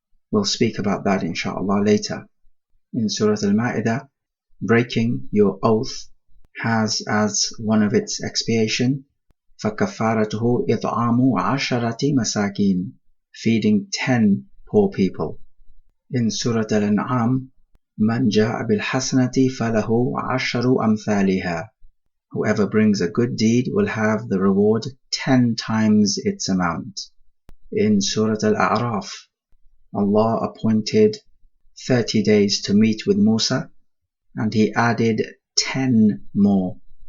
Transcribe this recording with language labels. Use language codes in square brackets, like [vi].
[en] We'll speak about that inshallah later. In Surah Al-Ma'idah, breaking your oath has as one of its expiation [ar] فكفارته إطعام 10 مساكين, [en] feeding 10 poor people. In Surah Al-An'am, [ar] من جاء بالحسنة فله 10 أمثالها. [en] Whoever brings a good deed will have the reward 10 times its amount. In Surah Al-A'raf, Allah appointed 30 days to meet with Musa, and he added 10 more.